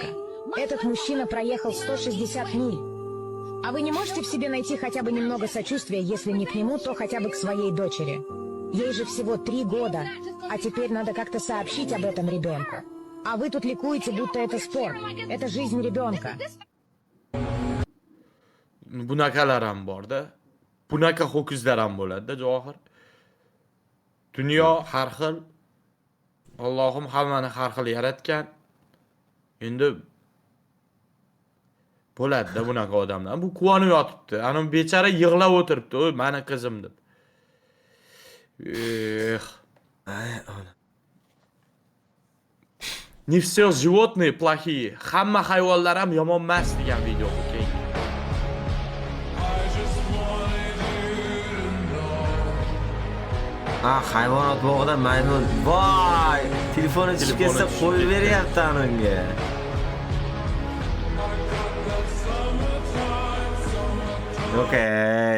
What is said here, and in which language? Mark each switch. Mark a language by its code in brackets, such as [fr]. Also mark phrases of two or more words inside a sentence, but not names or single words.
[ru] Этот мужчина проехал 160 миль. А вы не можете в себе найти хотя бы немного сочувствия, если не к нему, то хотя бы к своей дочери? Ей же всего 3 года, а теперь надо как-то сообщить об этом ребенку. А вы тут ликуете, будто это спор. Это жизнь ребенка. [uz] Bunaqalar ham bor-da. Bunaqa ho'kizlar ham bo'ladi-da, Javohir. Dunyo har xil. Allohim hammani har xil yaratgan. Endi bo'ladi-da bunaqa odamlar. Bu quvonib yotibdi. Ana bechara yig'lab o'tiribdi, "Oy, meni qizim" deb. Ay, ona. [ru] Не все животные плохие. [uz] Hamma hayvonlar ham yomon emas degan video keyin. Hayvonot bog'ida maymun. Voy! Telefoni chiqib ketsa qo'yib beryapti unga. Okay.